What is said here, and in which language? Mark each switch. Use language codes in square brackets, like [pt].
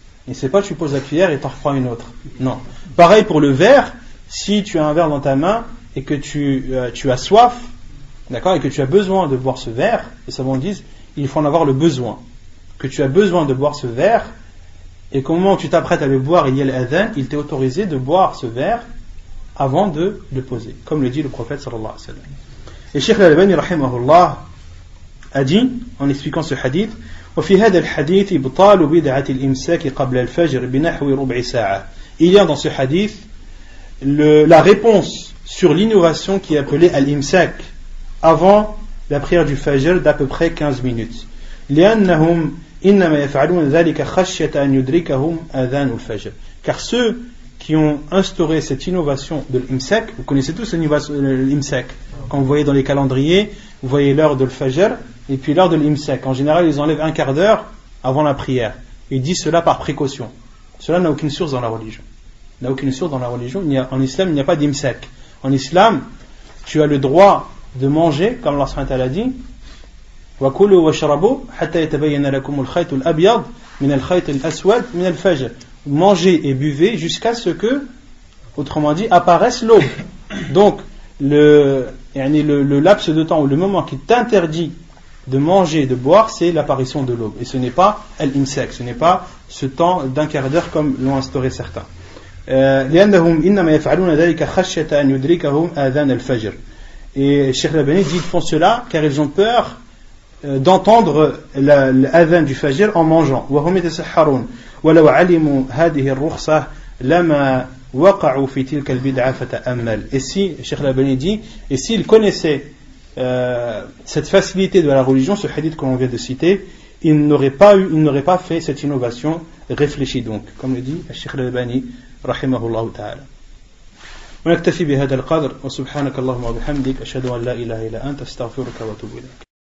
[fr] Et c'est pas que tu poses la cuillère et t'en reprends une autre. Non. Pareil pour le verre, si tu as un verre dans ta main et que tu as soif, d'accord, et que tu as besoin de boire ce verre, les savants disent, il faut en avoir le besoin. Que tu as besoin de boire ce verre, et qu'au moment où tu t'apprêtes à le boire, il y a l'adhan, il t'est autorisé de boire ce verre avant de le poser, comme le dit le prophète sallallahu alayhi wa sallam. Et Cheikh Al-Albani rahimahullah a dit, en expliquant ce hadith, [ar] وفي هذا الحديث إبطال بدعة الإمساك قبل الفجر بنحو ربع ساعة. [fr] Il y a dans ce hadith la réponse sur l'innovation qui est appelée al-imsak avant la prière du fajr d'à peu près 15 minutes. [ar] لأنهم إنما يفعلون ذلك خشية أن يدركهم أذان الفجر. [fr] Car ceux qui ont instauré cette innovation de l'imsak, vous connaissez tous l'imsak. Quand vous voyez dans les calendriers, vous voyez l'heure de l'fajr et puis l'heure de l'imsak. En général, ils enlèvent un quart d'heure avant la prière. Ils disent cela par précaution. Cela n'a aucune source dans la religion. En islam, il n'y a pas d'imsak. En islam, tu as le droit de manger, comme Allah subhanahu wa ta'ala dit, [ar] وَكُلُوا وَاشْرَبُوا حَتَّى يَتَبَيَّنَ لَكُمُ الْخَيْطُ الْأَبْيَضُ مِنَ الْخَيْطِ الْأَسْوَدِ مِنَ الْفَجْرِ. [fr] Mangez et buvez jusqu'à ce que, autrement dit, apparaisse l'aube. Donc, le laps de temps ou le moment qui t'interdit de manger et de boire, c'est l'apparition de l'aube. Et ce n'est pas al-imsak, ce n'est pas ce temps d'un quart d'heure comme l'ont instauré certains. [ar] لأنهم إنما يفعلون ذلك خشية أن يدركهم آذان الفجر. [fr] Et Cheikh Al-Albani dit qu'ils font cela car ils ont peur d'entendre l'adhan du fajr en mangeant. [ar] وهم يتسحرون ولو علموا هذه الرخصة لما وقعوا في تلك البدعة فتأمل. [fr] Et si Cheikh Al-Albani dit, et s'ils connaissaient cette facilité de la religion, ce hadith que l'on vient de citer, il n'aurait pas fait cette innovation réfléchie, donc, comme le dit Cheikh Al-Albani rahimahullah ta'ala. [ar] ونكتفي بهذا القدر وسبحانك اللهم وبحمدك أشهد أن لا إله إلا أنت أستغفرك وأتوب إليك.